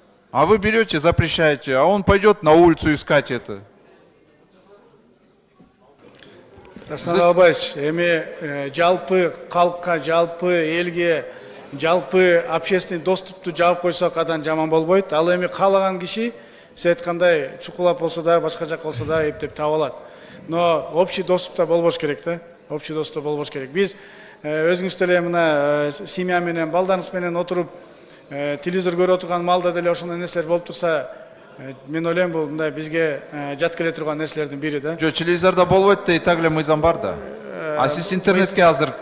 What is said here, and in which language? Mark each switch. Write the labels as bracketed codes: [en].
[ru] А вы берете, запрещаете, а он пойдет на улицу искать это. [ky] Дастан Албаевич, эми жалпы калкка, жалпы элге, жалпы общественный доступту жаап койсок адан жаман болбойт. Ал эми каалаган киши сиз айткандай чукулап болсо да, башка жак болсо да эптеп таба алат. Но общий доступта болбош керек да. Общий доступта болбош керек. Биз өзүңүз деле мына семья менен, балдарыңыз менен отуруп телевизор көрүп отурган маалда деле ошондой нерселер болуп турса, мен ойлойм бул мындай бизге жат келе турган нерселердин бири да. Жо, телевизорда болбойт да, и так эле мыйзам бар да. А сиз интернетке азыр